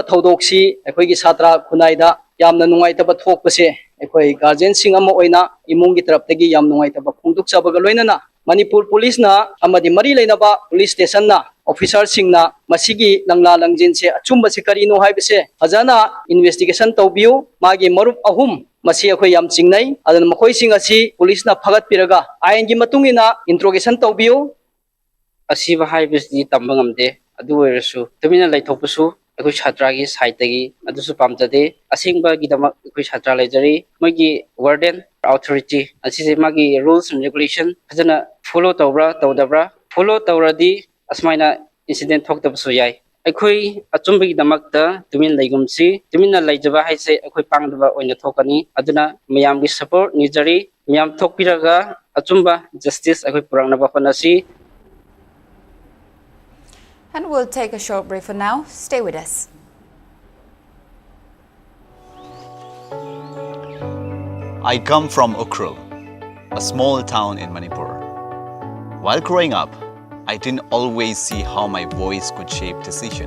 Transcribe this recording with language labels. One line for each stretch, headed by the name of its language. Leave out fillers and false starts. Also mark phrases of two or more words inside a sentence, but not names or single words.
Manipuri: thodok si aikoi gi satra khunai da yamna nungai taba thokpase aikoi guardian sing ama oina imungi taraptagi yam nungai taba phungduk chabaga loinana Manipur police na amadi mari leinaba police station na officer sing na masigi langla langjin se achumba se karino haibase ajana investigation tawbiu magi marup ahum masi akhoi yam chingnai adan makhoi sing asi police na phagat piraga ain gi matungina interrogation tawbiu asiba haibisni tambangamde adu oirasu tumina laithopsu akhoi chhatra gi site gi adusu pamjade asingba gi damak akhoi chhatra laijari magi warden authority asise magi
English: rules and regulation
Manipuri: ajana follow tawdabra follow tawradi asmaina incident thoktabsu yai akhoi achumbagi damakta tumin laigumsi tumina laijaba haise akhoi pangdaba oina thokani aduna miyam gi support nijari miyam thokpiraga achumba justice akhoi purangnaba honasi.
English: And we'll take a short break for now. Stay with us. I come from Ukhrul, a small town in Manipur. While growing up, I didn't always see how my voice could shape decision.